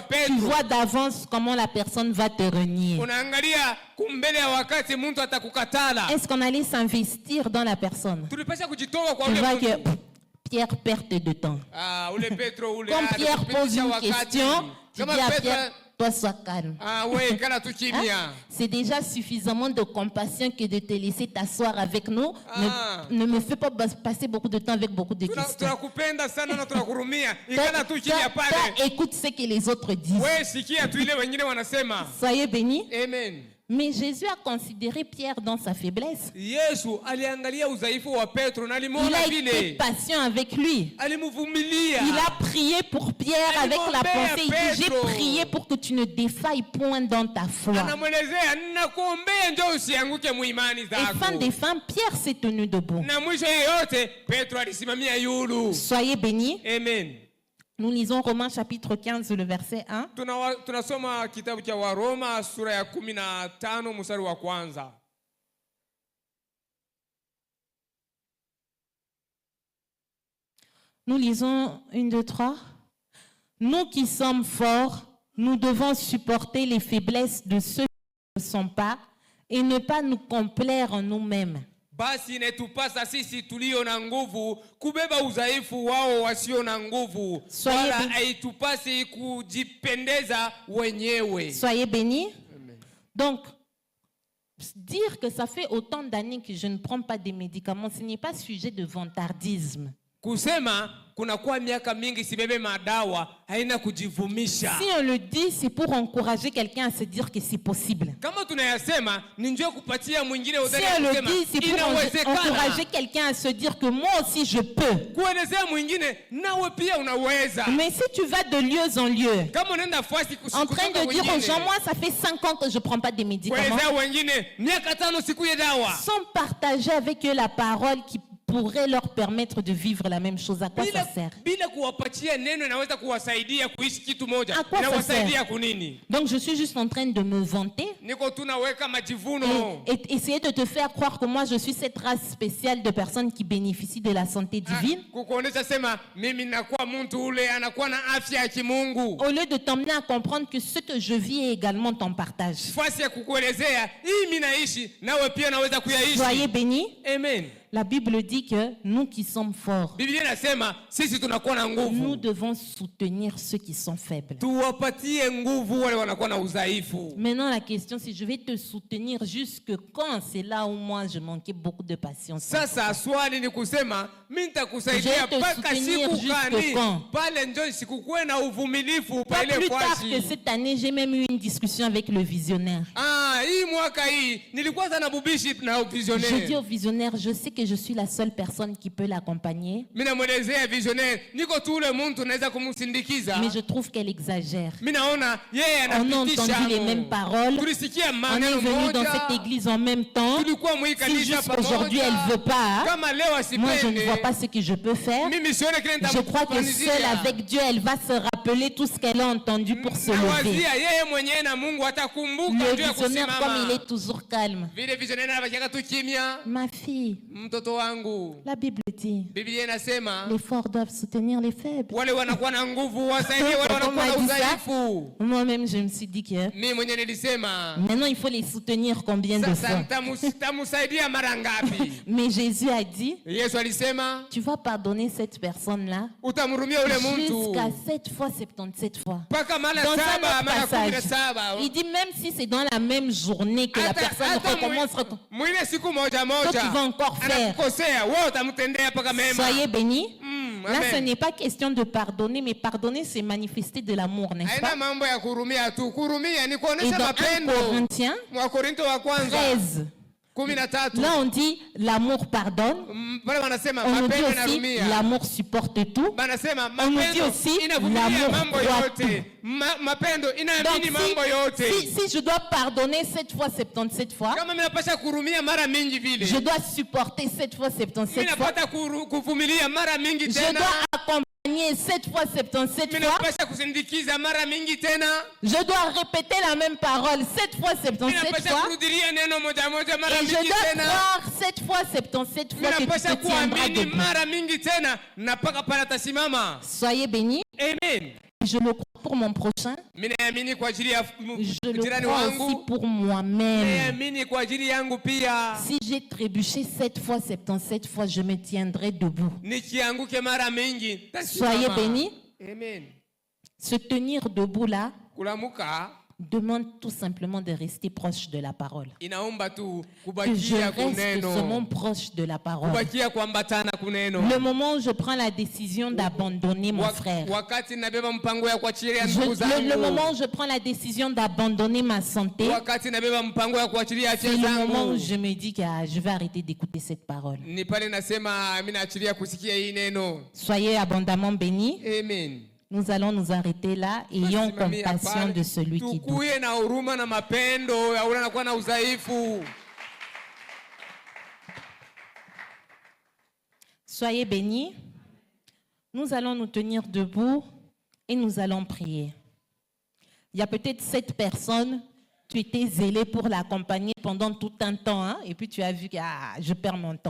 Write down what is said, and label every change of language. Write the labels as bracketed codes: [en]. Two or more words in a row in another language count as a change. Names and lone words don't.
[fr] tu Petro. vois d'avance comment la personne va te renier. [sw] Unaangalia kumbele ya wakati mtu atakukatala. [fr] Est-ce qu'on allait s'investir dans la personne? [sw] Tulipasha kujitoa kwa [fr] Tu [sw] ule [fr] vois [sw] mtu. [fr] que Pierre perte de temps. [sw] Ah, ule Petro ule. [fr] Comme Pierre pose [sw] tupitisha [fr] une [sw] wakati. [fr] question, tu [sw] Kama [fr] dis à [sw] Petro, [fr] Pierre, toi sois calme. [sw] ah we kana tu [fr] Hein? [sw] kimya. [fr] C'est déjà suffisamment de compassion que de te laisser t'asseoir avec nous. Ah. Ne me fais pas passer beaucoup de temps avec beaucoup de questions. [sw] Tunakupenda sana na tunakurumia. [fr] Toi, [sw] Ikana tu kimya [fr] toi, [sw] pale. [fr] toi, écoute ce que les autres disent. [sw] We sikia tu ile wengine wanasema. [fr] Soyez bénis. Amen. Mais Jésus a considéré Pierre dans sa faiblesse. [sw] Yesu aliangalia udhaifu wa Petro na [fr] Il [sw] alimwona [fr] a été [sw] vile. [fr] patient avec lui. [sw] Alimvumilia. [fr] Il a prié pour Pierre avec la pensée. Il dit, j'ai Pedro. prié pour que tu ne défailles point dans ta foi. [sw] Anamwelezea ninakuombea njoo usianguke muimani [fr] Et [sw] zako. [fr] fin des fins, Pierre s'est tenu debout. [sw] Na mwisho yote Petro alisimamia yulu. [fr] Soyez bénis. Amen. Nous lisons Romains chapitre 15, le verset 1. [sw] Tunasoma kitabu cha Waroma sura ya 15 mstari wa kwanza. [fr] Nous lisons 1, 2, 3. Nous qui sommes forts, nous devons supporter les faiblesses de ceux qui ne sont pas et ne pas nous complaire en nous-mêmes. [sw] Basi inatupasa sisi tulio na nguvu kubeba udhaifu wao wasio na nguvu, [fr] Soyez [sw] wala [fr] bénis. [sw] haitupasi kujipendeza wenyewe. [fr] Soyez bénis. Donc, dire que ça fait autant d'années que je ne prends pas des médicaments, ce n'est pas sujet de vantardisme. [sw] Kusema kunakuwa miaka mingi sibebe madawa haina kujivumisha. [fr] Si on le dit, c'est pour encourager quelqu'un à se dire que c'est possible. [sw] Kama tunayasema ni njoo kupatia mwingine [fr] Si [sw] udhani [fr] on le [sw] kusema [fr] dit, c'est pour [sw] inawezekana. [fr] encourager quelqu'un à se dire que moi aussi je peux. [sw] Kuelezea mwingine nawe pia unaweza. [fr] Mais si tu vas de lieu en lieu, [sw] Kama unaenda fasi [fr] en train de dire aux gens, moi ça fait 5 ans que je ne prends pas des médicaments, [sw] kuelezea wengine miaka 5 sikuye dawa. [fr] sans partager avec eux la parole qui pourrait leur permettre de vivre la même chose. À quoi ça sert? [sw] Bila kuwapatia neno inaweza kuwasaidia kuishi kitu moja. [fr] À quoi ça [sw] Inawasaidia [fr] sert? [sw] kunini? [fr] Donc je suis juste en train de me vanter [sw] Niko tunaweka majivuno. [fr] et essayer de te faire croire que moi je suis cette race spéciale de personnes qui bénéficient de la santé divine. [sw] Kukuonesha sema mimi nakuwa mtu ule anakuwa na afya ya kimungu. [fr] Au lieu de t'emmener à comprendre que ce que je vis est également ton partage. [sw] Fasi ya kukuelezea hii mimi naishi nawe pia unaweza kuyaishi. [fr] Soyez bénis. Amen. La Bible dit que nous qui sommes forts, [sw] Biblia inasema sisi tunakuwa na [fr] nous [sw] nguvu. [fr] devons soutenir ceux qui sont faibles. [sw] Tuwapatie nguvu wale wanakuwa na udhaifu. [fr] Maintenant, la question, c'est je vais te soutenir jusque quand? C'est là où moi, je manquais beaucoup de patience. [sw] Sasa swali ni kusema mimi nitakusaidia [fr] Je vais te [sw] mpaka [fr] soutenir [sw] siku [fr] jusque [sw] gani? [fr] quand? [sw] Pale ndio sikukuwe na uvumilivu [fr] Pas [sw] pale [fr] plus tard que [sw] kwashi. [fr] cette année, j'ai même eu une discussion avec le visionnaire. [sw] Hii mwaka hii nilikuwa sana bubishi na [fr] Je dis [sw] visionnaire. [fr] au visionnaire, je sais que je suis la seule personne qui peut l'accompagner, [sw] Mimi namwelezea visionnaire, niko tu ule mtu naweza kumsindikiza. [fr] mais je trouve qu'elle exagère. [sw] Mimi naona yeye [fr] On a [sw] anapitisha. [fr] entendu les mêmes paroles. [sw] Tulisikia [fr] On est [sw] maneno [fr] venu dans [sw] moja. [fr] cette église en même temps. [sw] Tulikuwa mwi [fr] Si [sw] kanisa [fr] jusqu'aujourd'hui elle ne veut pas, [sw] Kama leo [fr] moi je ne [sw] asipende. [fr] vois pas ce que je peux faire. [sw] Mimi sione kile [fr] Je crois que seule avec Dieu, elle va se rappeler tout ce qu'elle a entendu pour se lever. [sw] Nawazia yeye mwenyewe na Mungu atakumbuka [fr] Le [sw] juu ya [fr] visionnaire, comme il [sw] kusimama. [fr] est toujours calme. [sw] Vile visionnaire anabakia tu kimya. [fr] Ma fille, [sw] Mtoto wangu, [fr] la Bible dit, [sw] Biblia inasema [fr] les forts doivent soutenir les faibles. [sw] wale wanakuwa na nguvu wasaidie wale [fr] Quand on [sw] wanakuwa [fr] m'a [sw] na [fr] dit ça, [sw] udhaifu. [fr] moi-même je me suis dit que [sw] Mimi mwenyewe nilisema [fr] maintenant il faut les soutenir combien de [sw] sasa [fr] fois. [sw] nitamsaidia mara ngapi? [fr] Mais Jésus a dit, [sw] Yesu alisema [fr] tu vas pardonner cette personne-là [sw] utamhurumia ule mtu [fr] jusqu'à 7 fois, 77 fois. [sw] mpaka mara [fr] Dans un [sw] saba [fr] autre [sw] mara kumi na [fr] passage, [sw] saba. [fr] il dit même si c'est dans la même journée que la personne recommence, [sw] mwile siku moja [fr] toi tu vas [sw] moja [fr] encore faire. [sw] anakukosea, wewe utamtendea mpaka mema. [fr] Soyez bénis. Là, ce Amen. n'est pas question de pardonner, mais pardonner, c'est manifester de l'amour, n'est-ce [sw] Haina [fr] pas? [sw] mambo ya kurumia tu. Kurumia ni [fr] Et [sw] kuonesha [fr] dans 1 [sw] mapendo. [fr] Corinthiens [sw] Wakorinto wa kwanza [fr] 13, [sw] 13. [fr] là on dit l'amour pardonne. [sw] Pale wanasema [fr] On nous dit [sw] mapendo [fr] aussi [sw] inarumia. [fr] l'amour supporte tout. [sw] Banasema [fr] On nous dit [sw] mapendo [fr] aussi [sw] inavumilia [fr] l'amour [sw] mambo [fr] croit [sw] yote. Mapendo [fr] Donc [sw] inaamini mambo yote. [fr] si je dois pardonner 7 fois, 77 fois, [sw] Kama mimi napasha kurumia mara mingi vile, [fr] je dois supporter 7 fois, [sw] mimi [fr] 77 fois. [sw] napata kuvumilia mara mingi [fr] Je [sw] tena. [fr] dois accompagner 7 fois, 77 [sw] Mimi [fr] fois. [sw] napasha kusindikiza mara mingi tena. [fr] Je dois répéter la même parole 7 fois, [sw] Mimi [fr] 77 [sw] napasha [fr] fois. [sw] kurudilia neno moja moja mara [fr] Et je [sw] mingi [fr] dois [sw] tena. [fr] croire 7 fois, 77 [sw] Mimi [fr] fois que tu [sw] napasha [fr] te tiendras [sw] kuamini [fr] debout. [sw] mara mingi tena na mpaka pale atasimama. [fr] Soyez bénis. Amen. Je le crois pour mon prochain. [sw] Mimi naamini kwa ajili ya [fr] Je le [sw] jirani [fr] crois aussi [sw] wangu. [fr] pour moi-même. [sw] Naamini kwa ajili yangu pia. [fr] Si j'ai trébuché 7 fois, 77 fois, je me tiendrai debout. [sw] Nikianguke mara mingi [fr] Soyez [sw] tasimama. [fr] bénis. Amen. Se tenir debout là [sw] Kulamuka [fr] demande tout simplement de rester proche de la parole. [sw] inaomba tu [fr] Que je [sw] kubakia [fr] reste seulement [sw] kuneno. [fr] proche de la parole. [sw] Kubakia kuambatana kuneno. [fr] Le moment où je prends la décision d'abandonner mon frère. [sw] Wakati nabeba mpango ya kuachilia [fr] Le [sw] ndugu zangu. [fr] moment où je prends la décision d'abandonner ma santé, [sw] Wakati nabeba mpango ya kuachilia [fr] c'est [sw] afya [fr] le moment où [sw] zangu. [fr] je me dis que je vais arrêter d'écouter cette parole. [sw] Ni pale nasema mimi naachilia kusikia hii neno. [fr] Soyez abondamment bénis. Amen. Nous allons nous arrêter là. Ayons [sw] Tusimamie [fr] compassion [sw] hapana. [fr] de celui qui doute. [sw] Tukuye na huruma na mapendo ya ule anakuwa na udhaifu. [fr] Soyez bénis. Nous allons nous tenir debout et nous allons prier. Il y a peut-être 7 personnes, tu étais zélé pour l'accompagner pendant tout un temps, hein, et puis tu as vu que je perds mon temps.